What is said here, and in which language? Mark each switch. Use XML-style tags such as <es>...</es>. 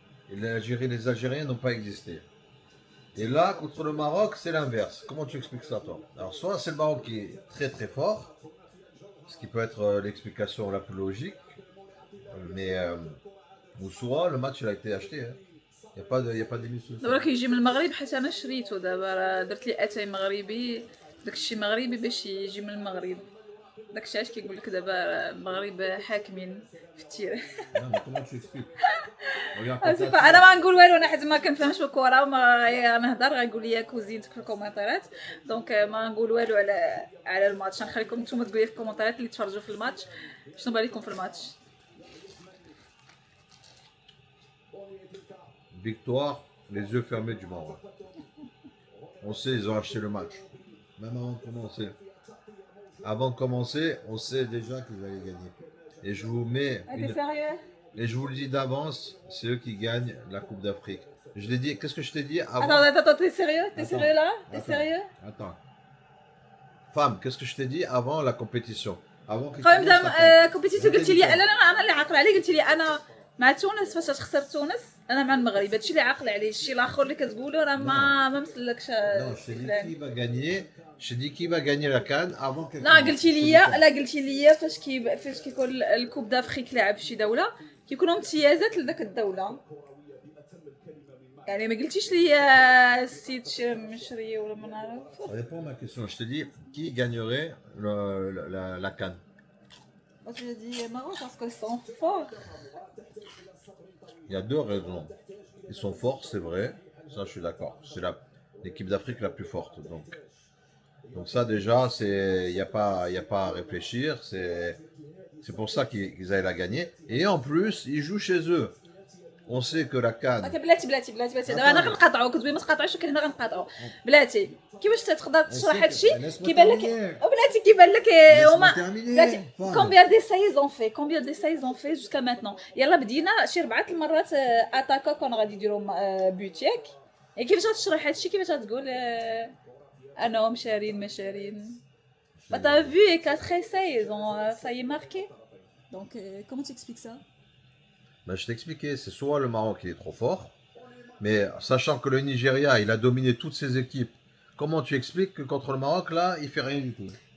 <fr>Et les Algériens n'ont pas existé. Et là, contre le Maroc, c'est l'inverse. Comment tu expliques ça, toi? Alors, soit c'est le Maroc qui est très très fort, ce qui peut être l'explication la plus logique, mais ou soit le match il a été acheté. Il n'y a pas d'émission.</fr> <ar>دابا كيجي من المغرب حيت انا شريته دابا راه درت لي اتاي مغربي داكشي مغربي باش يجي من المغرب داكشي علاش كيقول لك دابا المغرب حاكمين في التير</ar> <fr>Non, mais comment tu expliques? Regarde,</fr> <ar>انا ما نقول والو انا حيت ما كنفهمش في الكره وما نهضر غيقول لي كوزينتك في الكومنتات دونك ما نقول والو على الماتش نخليكم نتوما تقولوا لي في الكومنتات اللي تفرجوا في الماتش شنو بالكم في الماتش</ar> <fr>victoire, les yeux fermés du Maroc. On sait, ils ont acheté le match. Même avant de commencer. Avant de commencer, on sait déjà qu'ils allaient gagner. Et je vous mets t'es sérieux et je vous le dis d'avance, c'est eux qui gagnent la Coupe d'Afrique. Je l'ai dit, qu'est-ce que je t'ai dit avant? attends t'es sérieux là t'es Attends, sérieux Attends. Femme, qu'est-ce que je t'ai dit avant la compétition? Avant qu'il</fr> <ar>قبل</ar> <fr>commence la</fr> <ar>بدا كومبيتيسيون قلت لي انا اللي عاقله عليه قلت لي انا مع تونس فاش خسرت تونس انا مع المغرب هادشي اللي عاقله عليه الشيء الاخر اللي كتقولوا راه ما مسلكش</ar> <fr>Non, je t'ai dit qui va gagner. Je t'ai dit qui va gagner la CAN avant qu'elle</fr> <ar>لا</ar> <fr>commence.</fr> <ar>قلتي لي فاش كيكون الكوب دافريك لعب في شي دوله كيكونوا امتيازات لذاك الدوله يعني ما قلتيش لي السيد مشري ولا ما نعرف</ar> <fr>Réponds à ma question. Je te dis qui gagnerait la CAN. Moi je dis Maroc parce qu'ils sont forts. Il y a deux raisons. Ils sont forts, c'est vrai. Ça, je suis d'accord. C'est l'équipe d'Afrique la plus forte. Donc ça déjà, il n'y a pas à réfléchir. C'est pour ça qu'ils allaient la gagner. Et en plus, ils jouent chez eux. On sait que la CAN.</fr> <ar>بلاتي دابا انا غنقاطعو كتقولي ما تقاطعوش ولكن هنا غنقاطعو بلاتي كيفاش تقدر تشرح هادشي كيبان لك بلاتي كيبان لك هما بلاتي كومبيان دي سايز اون في جوسكا ماتنون يلا بدينا شي 4 المرات اتاكا كون غادي يديروا بوت ياك كيفاش غتشرح هادشي كيفاش غتقول انهم شارين ما شارين</ar> <fr>Bah t'as vu, et 4 essais, ils ont failli marquer. Donc, comment tu expliques ça? Ben, je t'ai expliqué, c'est soit le Maroc qui est trop fort, mais sachant que le Nigeria, il a dominé toutes ses équipes, comment tu expliques que contre le Maroc, là, il fait rien du tout?</fr>